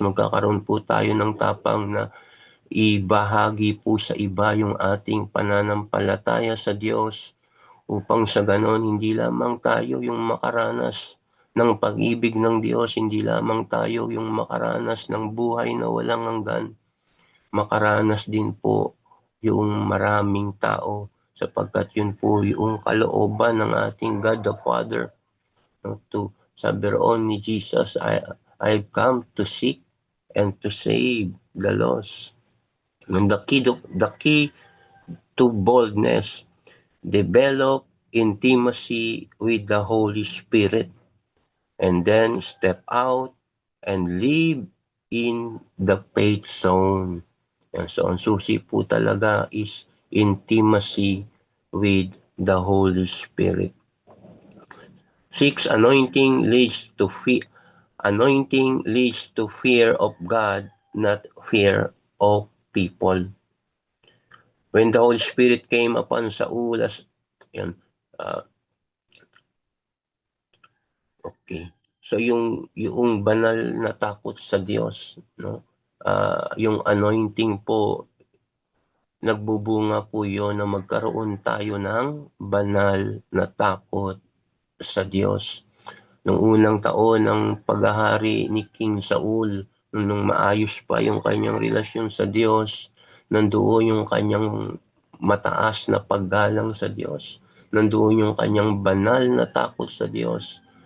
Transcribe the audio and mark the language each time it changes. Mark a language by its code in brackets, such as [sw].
[tl] Magkakaroon po tayo ng tapang na ibahagi po sa iba yung ating pananampalataya sa Diyos upang sa ganon hindi lamang tayo yung makaranas ng pag-ibig ng Diyos, hindi lamang tayo yung makaranas ng buhay na walang hanggan, makaranas din po yung maraming tao sapagkat yun po yung kalooban ng ating God the Father. Sabi roon ni [en] Jesus, I've come to seek and to save the lost. And the key to boldness, develop intimacy with the Holy Spirit, and then step out and live in the faith zone. [tl] And so ang susi po talaga [en] is intimacy with the Holy Spirit. 6, anointing leads to fear. Anointing leads to fear of God, not fear of people. When the Holy Spirit came upon Saul, [tl] yan, [en] okay. [tl] So yung banal na takot sa Diyos, no? Yung anointing po, nagbubunga po yon na magkaroon tayo ng banal na takot sa Diyos. Nung unang taon ng paghahari ni King Saul, nung maayos pa yung kanyang relasyon sa Diyos, nandoon yung kanyang mataas na paggalang sa Diyos, nandoon yung kanyang banal na takot sa Diyos.